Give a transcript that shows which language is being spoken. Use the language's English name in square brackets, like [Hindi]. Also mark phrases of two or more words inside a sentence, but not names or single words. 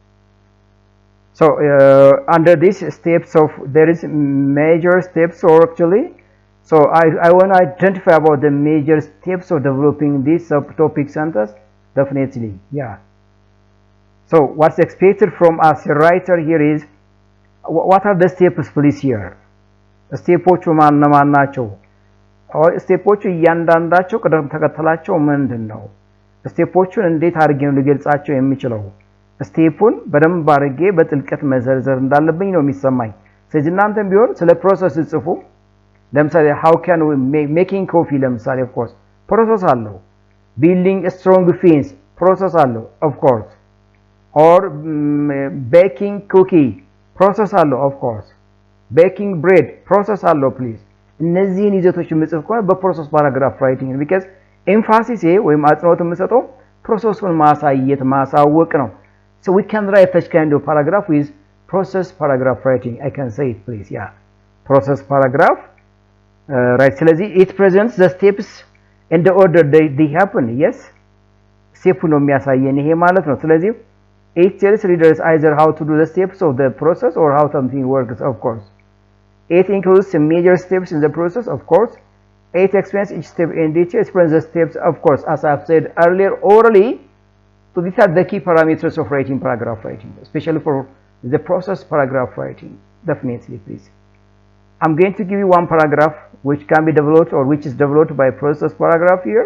[English] so under these steps of there is major steps or actually so I want to identify about the major steps of developing this subtopic sentence definitely so what's expected from us a writer here is what are the steps please here [Amharic] ስቴፖቹ ማን ናቸው ስቴፖቹ እያንዳንዳቸው ቀደም ተከተላቸው ምንድነው ስቴፖቹን እንዴት አድርጌ ነው ልገልጻቸው የሚችለው ስቴፑን በደንብ አድርጌ በጥልቀት መዘርዘር እንዳለብኝ ነው የሚሰማኝ ስለዚህ እናንተም ቢሆን ስለ ፕሮሰስ ጽፉ ለምሳሌ [English] how can we making coffee [Amharic] ለምሳሌ [English] of course process [Amharic] አለው [English] building a strong fence process [Amharic] አለው [English] of course or baking cookie process [Amharic] አለው [English] of course baking bread process [Amharic] አለው please እነዚህን ይዘቶች ምጽፍ ከሆነ በፕሮሰስ ፓራግራፍ ራይቲንግ [English] because emphasis [Amharic] ወይም አጽንኦት የምሰጠው ፕሮሰሱን ማሳየት ማሳወቅ ነው [English] so we can write such kind of paragraph with process paragraph writing I can say it please process paragraph right ስለዚህ it presents the steps in the order they happen yes [Amharic] ስቴፕ ነው የሚያሳየን ይሄ ማለት ነው ስለዚህ [English] it tells readers either how to do the steps of the process or how something works of course it includes some major steps in the process of course it explains each step in detail explains the steps of course as I've said earlier orally so these are the key parameters of writing paragraph writing especially for the process paragraph writing definitely please I'm going to give you one paragraph which can be developed or which is developed by process paragraph here.